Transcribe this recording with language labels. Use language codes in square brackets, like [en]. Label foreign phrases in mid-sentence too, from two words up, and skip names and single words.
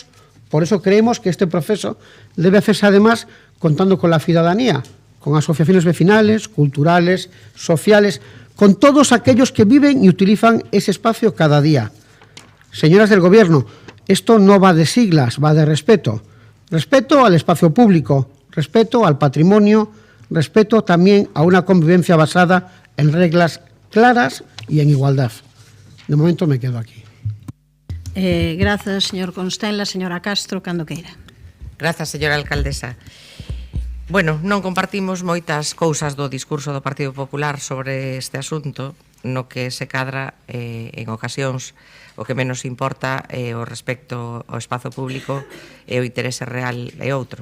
[es] Por eso creemos que este proceso debe hacerse, además, contando con la ciudadanía, con asociaciones vecinales, culturales, sociales, con todos aquellos que viven y utilizan ese espacio cada día. Señoras del Gobierno, esto no va de siglas, va de respeto. Respeto al espacio público, respeto al patrimonio, respeto también a una convivencia basada en reglas claras y en igualdad. De momento me quedo aquí. [gl] Grazas, señor Constenla. Señora Castro, cando queira. Grazas, señora alcaldesa. Bueno, non compartimos moitas cousas do discurso do Partido Popular sobre este asunto, no que se cadra en ocasións o que menos importa o respecto ao espazo público e o interese real é outro.